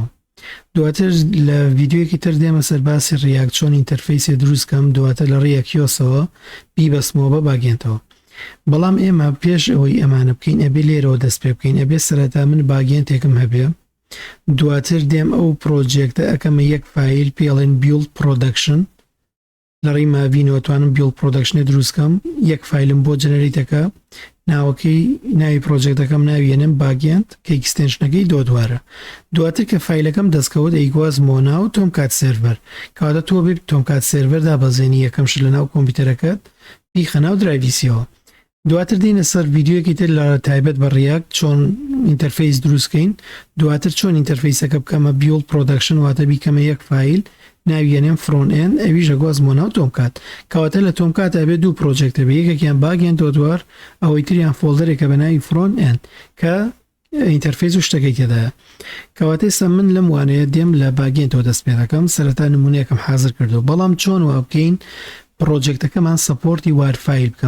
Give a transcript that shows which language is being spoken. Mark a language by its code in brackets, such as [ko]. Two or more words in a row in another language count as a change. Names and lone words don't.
[ckb] دواتر لە ڤیددیوەکی تر دێمە سەرباسی ڕیاک چۆن ئینتەرفەیسی دروستکەم دواتر لە ڕیاکیۆسەوە بیبەسمەوە بە باگێنتەوە. بەڵام ئێمە پێش ئەوەی ئەمانە بکەین ئەبێ لێرەوە دەست پێ بکەین ئەبێ سەرەتا من باگێنتێکم هەبێ دواتر دێم ئەو پرۆجێکتە ئەەکەمە یەک فایل پێڵێن [en] build production [ckb] لە ڕێی ماڤینەوە توانم [en] build production [ckb] دروستکەم یەک فایلم بۆ جەنەریتەکە ناوەکەی ناوی پرۆجێکتەکەم ناویێنم باگێنت کە ئیکستێنشنەکەی دووارە دواتر کە فایلەکەم دەستکەوت ئەیگوازمەوە ناو تۆمکات سێرڤەر کەواتە تۆ بێ تۆمکات سێرڤەر دابەزێنی یەکەمش لە ناو کۆمپیوتەرەکەت بیخە ناو درایڤیسیەوە. دواتر دێنە سەر ڤیددیوەکی تر لە تایبەت بە ڕیاک چۆن ئینتەرفەیس دروستکەین دواتر چۆن ئینتەرفەیسەکە بکەمە [en] build production [ckb] واتە بیکەمە یەک فایل ناویێنێم فرۆن ئێن ئەویژە گوازمەوە ناو تۆمکات کەواتە لە تۆمکات ئەبێ دوو پرۆجێکتە بێ یەکێکیان باگێن دووار ئەوەی تریان فۆلدەرێکە بە ناوی فرۆن ئێن کە ئینتەرفەیس و شتەکەی تێدایە. کەواتە ئێستا من لەم وانەیە دێم لە باگێنتەوە دەست پێ دەکەم سەرەتا نمونەیەکم حازر کردو بەڵام چۆن وا بکەین پرۆجێکتەکەمان سەپۆرتی وارفایل بکە.